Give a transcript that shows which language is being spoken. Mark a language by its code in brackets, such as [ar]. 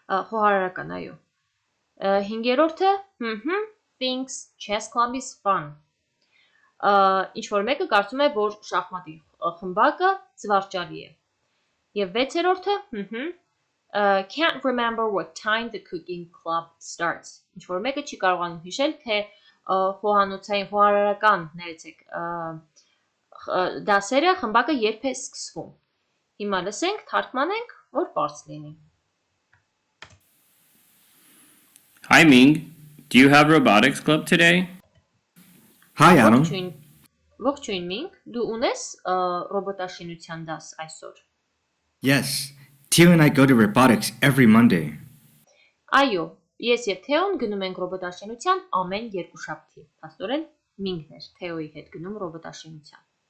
[hy] Խոհարարական, այո։ Հինգերորդը [en] thinks chess club is fun։ [hy] Ինչ որ մեկը կարծում է, որ շախմատի խմբակը զվարճալի է։ Եվ վեցերորդը [en] can't remember what time the cooking club starts։ [hy] Ինչ որ մեկը չի կարողանում հիշել, թե խոհանոցային խոհարարական ներեցեք դասերը խմբակը երբ է սկսվում։ Հիմա լսենք, թարգմանենք, որ բարձ լինի։ [en] Hi Ming, do you have robotics club today? Hi, Adam. [hy] Ողջույն Մինգ, դու ունես ռոբոտաշինության դաս այսօր։ [en] Yes, Theo and I go to robotics every Monday. [hy] Այո, ես եւ Թեոն գնում ենք ռոբոտաշինության ամեն երկուշաբթի։ Փաստորեն Մինգն էր Թեոյի հետ գնում ռոբոտաշինության։